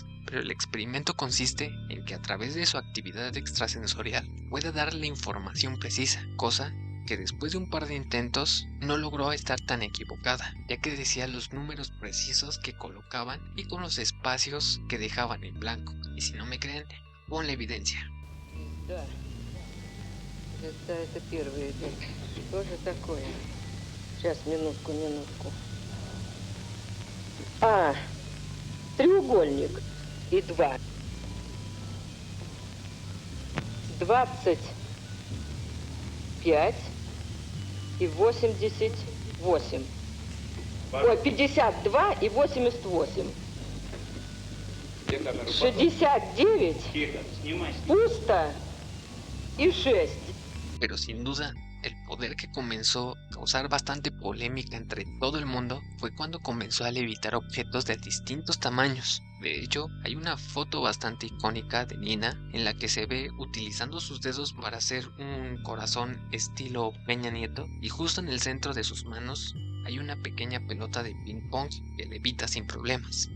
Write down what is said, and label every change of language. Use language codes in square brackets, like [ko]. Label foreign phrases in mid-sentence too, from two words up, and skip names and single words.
[es] Pero el experimento consiste en que a través de su actividad extrasensorial puede darle información precisa, cosa que después de un par de intentos no logró estar tan equivocada, ya que decía los números precisos que colocaban y con los espacios que dejaban en blanco. Y si no me creen, pon la evidencia. [ru] Это первый этап. Что же такое? Сейчас, минутку. Треугольник и 2. 25 и 88. Ой, 52 и 88. 69 пусто и 6. [es] Pero sin duda, el poder que comenzó a causar bastante polémica entre todo el mundo fue cuando comenzó a levitar objetos de distintos tamaños. De hecho, hay una foto bastante icónica de Nina en la que se ve utilizando sus dedos para hacer un corazón estilo Peña Nieto, y justo en el centro de sus manos hay una pequeña pelota de ping pong que levita sin problemas.